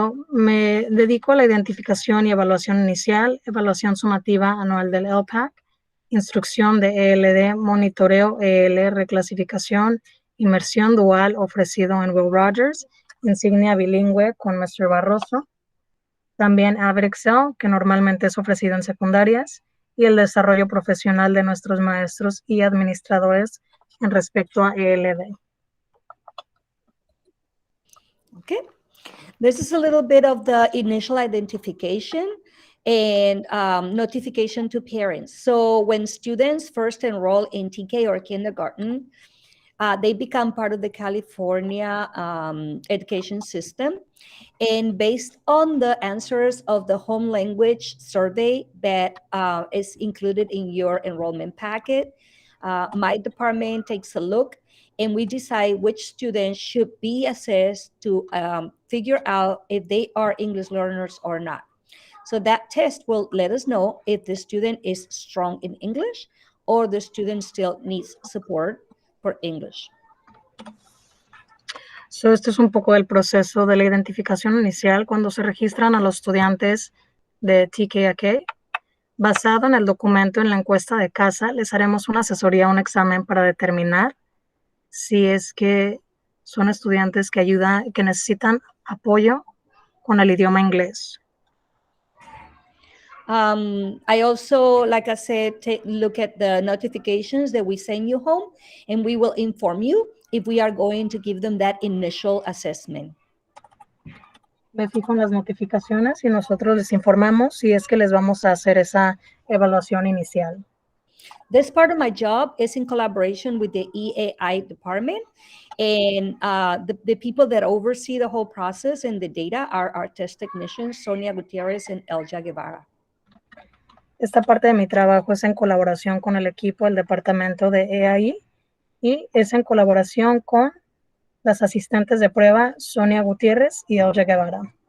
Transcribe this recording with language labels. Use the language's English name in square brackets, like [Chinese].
[Spanish] Me dedico a la identificación y evaluación inicial, evaluación sumativa anual del Lpac, instrucción de Eld, monitoreo EL, reclasificación, inmersión dual ofrecido en Will Rogers, insignia bilingüe con Mr. Barroso, también Avid Excel, que normalmente es ofrecido en secundarias, y el desarrollo profesional de nuestros maestros y administradores en respecto a ELD. [English] Okay, this is a little bit of the initial identification and notification to parents. So when students first enroll in TK or kindergarten, they become part of the California education system. And based on the answers of the home language survey that is included in your enrollment packet, my department takes a look and we decide which students should be assessed to figure out if they are English learners or not. So that test will let us know if the student is strong in English or the student still needs support for English. [Spanish] So, este es un poco del proceso de la identificación inicial cuando se registran a los estudiantes de TK. Basado en el documento en la encuesta de casa, les haremos una asesoría, un examen para determinar si es que son estudiantes que necesitan apoyo con el idioma inglés. [English] I also, like I said, look at the notifications that we send you home, and we will inform you if we are going to give them that initial assessment. [Spanish] Me fijo en las notificaciones y nosotros les informamos si es que les vamos a hacer esa evaluación inicial. [English] This part of my job is in collaboration with the EAI department, and the people that oversee the whole process and the data are our test technicians, Sonia Gutierrez and Elja Guevara. [Spanish] Esta parte de mi trabajo es en colaboración con el equipo del departamento de EAI y es en colaboración con Las asistentes de prueba, Sonia Gutiérrez y Eld Guevara.